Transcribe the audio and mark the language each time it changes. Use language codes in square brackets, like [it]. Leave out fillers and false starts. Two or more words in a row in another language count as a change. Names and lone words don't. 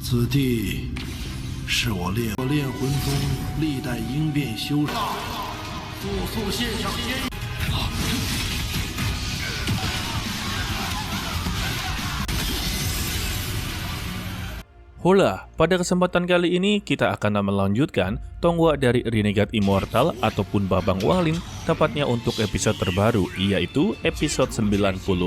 [zh] 此地是我炼魂宗历代应变修士。速献上仙。 [id] Hola, pada kesempatan kali ini kita akan melanjutkan tonggua dari Renegade Immortal ataupun Babang Wanglin, tepatnya untuk episode terbaru, yaitu episode 94.